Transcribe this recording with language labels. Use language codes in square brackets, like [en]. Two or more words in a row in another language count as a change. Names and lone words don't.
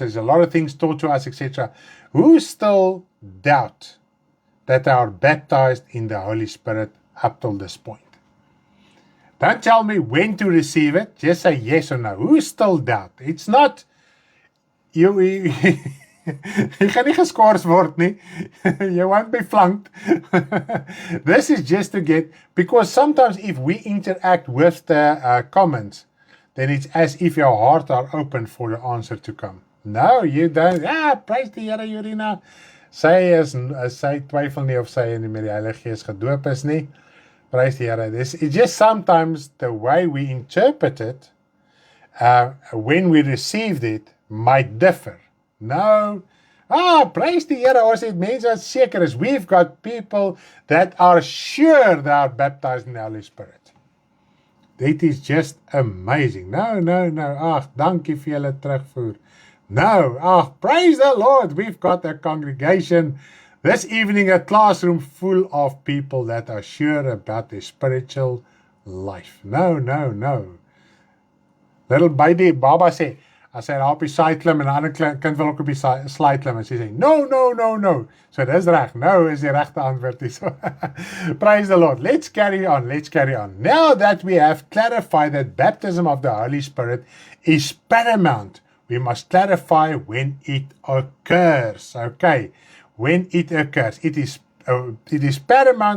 [en] There's a lot of things taught to us, etc. Who still doubt that they are baptized in the Holy Spirit up till this point? Don't tell me when to receive it. Just say yes or no. Who still doubt? It's not you [af] gaan nie geskort word nie. [en] You won't be flunked. This is just to get, because sometimes if we interact with the comments, then it's as if your heart are open for the answer to come. No, you don't. Praise [af] die Here, [en] Jurina. [af] Sy twyfel nie of sy met die Heilige Gees gedoop is nie. Praise die Here. [en] It's just sometimes the way we interpret it, when we received it, might differ. No. Praise [af] die Here. Ons het mense wat seker is. [en] We've got people that are sure they are baptized in the Holy Spirit. It is just amazing. No. [af] Dankie vir julle terugvoer. [en] No. Praise the Lord. We've got a congregation this evening, a classroom full of people that are sure about their spiritual life. No. Little baby [af] Baba sê, as hy daar op die side klim en 'n ander kind wil ook op die slide klim en sy sê, no. So dis reg. No is die regte antwoord hier. [en] So, praise the Lord. Let's carry on. Now that we have clarified that baptism of the Holy Spirit is paramount, we must clarify when it occurs. Okay. When it occurs. It is paramount.